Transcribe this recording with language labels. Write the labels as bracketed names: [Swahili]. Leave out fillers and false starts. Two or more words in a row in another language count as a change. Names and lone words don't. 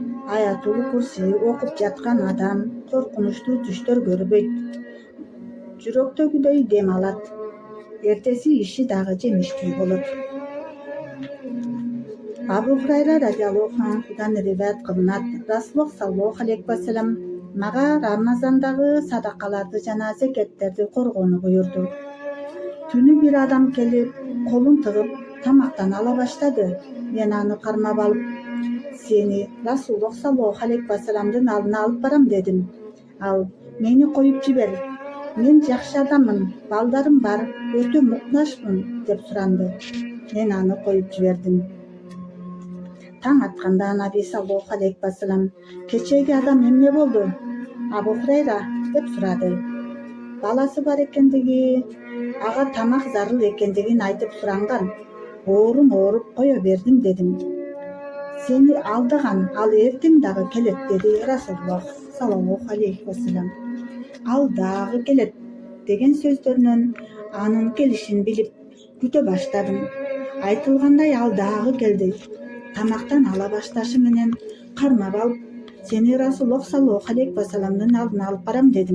[Kyrgyz] Аятул Курси окуп жаткан адам коркунучтуу түштөр көрбөйт, жүрөктөгүдөй дем алат, эртеси иши дагы жемиштүү болот. Абу Хурайра [Arabic] رضي الله عنه [Kyrgyz] риваят кылынат, Расулуллах [Arabic] صلى الله عليه وسلم [Kyrgyz] мага Рамазандагы садакаларды жана зекеттерди коргоону буйрду. Түнү бир адам келип, колун тыгып тамактан ала баштады. Мен аны кармап алып, сени Расулуллах [Arabic] صلى الله عليه وسلم [Kyrgyz] алдына алып барам дедим. Ал: мени коюп жибер, мен жакшы адаммын, балдарым бар, өтө муктажмын деп суранды. Мен аны коюп жибердим. Таң атканда Наби [Arabic] صلى الله عليه وسلم: [Kyrgyz] кечеги адам эмне болду, Абу Хурайра деп сурады. Баласы бар экендиги, ага тамак зарыл экендигин айтып суранган. Оорум ооруп кое бердим дедим. Сени алдаган, ал эртең дагы келет, деди Расулуллах [Arabic] صلى الله عليه وسلم. [Kyrgyz] Ал дагы келет деген сөздөрүнөн анын келишин билип күтө баштадым. Айтылгандай ал дагы келди. Тамактан ала башташы менен кармап алып, сени Расулуллах [Arabic] صلى الله عليه وسلم [Kyrgyz] алдына алып барам дедим.